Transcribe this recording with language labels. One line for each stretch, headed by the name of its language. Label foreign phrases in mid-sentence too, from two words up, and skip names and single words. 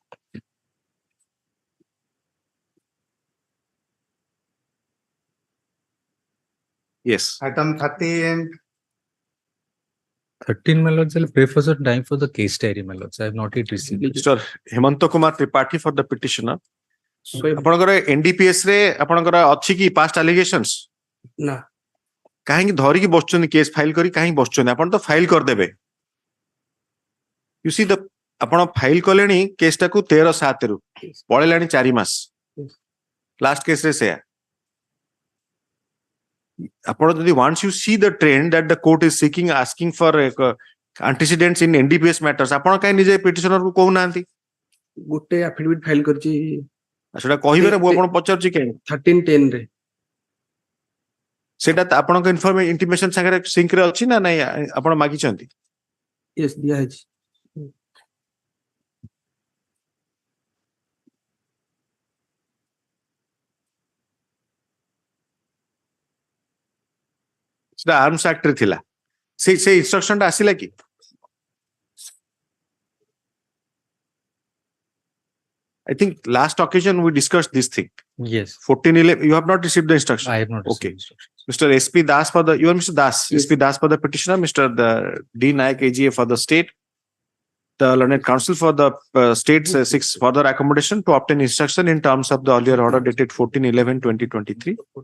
English: Yes. Item 13. 13, my lords, I'll pray for some time for the case diary, my lords. I have not yet received it. Mr. Hemanta Kumar Tripathi for the petitioner.
Odia: ଆପଣଙ୍କର NDPS ରେ ଆପଣଙ୍କର ଅଛି କି
English: past allegations?
Odia: ନା କାହିଁକି ଧରିକି ବସୁଛନ୍ତି
English: case file
Odia: କରି କାହିଁକି ବସୁଛନ୍ତି ଆପଣ ତ ଫାଇଲ କରିଦେବେ ୟୁ ସି ଦ ଆପଣ ଫାଇଲ କଲେଣି କେସ୍ ଟାକୁ 13/7 ରୁ ପଳେଇଲାଣି 4 ମାସ
English: last case
Odia: ରେ ସେୟା ଆପଣ ଯଦି
English: once you see the trend that the court is seeking asking for antecedents in NDPS matters
Odia: ଆପଣ କାହିଁ ନିଜେ ପିଟିସନର କୁ କହୁନାହାନ୍ତି ଗୋଟେ ଆଫିଡେଭିଟ ଫାଇଲ କରିଛି ସେଟା କହିବେ ନା ମୁଁ ଆପଣ ପଚାରୁଛି କାହିଁ 13/10 ରେ ସେଟା ଆପଣଙ୍କ ଇଣ୍ଟିମେସନ ସାଙ୍ଗରେ ସିଙ୍କ ରେ ଅଛି ନା ନାଇଁ ଆପଣ ମାଗିଛନ୍ତି yes ଦିଆ ହେଇଛି ସେଟା ଆର୍ମସ ଆକ୍ଟ ରେ ଥିଲା ସେ ଇନଷ୍ଟ୍ରକ୍ସନ ଟା ଆସିଲା କି
English: I think last occasion we discussed this thing. Yes. 14/11. You have not received the instruction. I have not received Okay. instructions. Mr. SP Das for the. You are Mr. Das. Yes. SP Das for the petitioner. Mr. D Nayak AGA for the state. The learned counsel for the state seeks further accommodation to obtain instruction in terms of the earlier order dated 14/11/2023.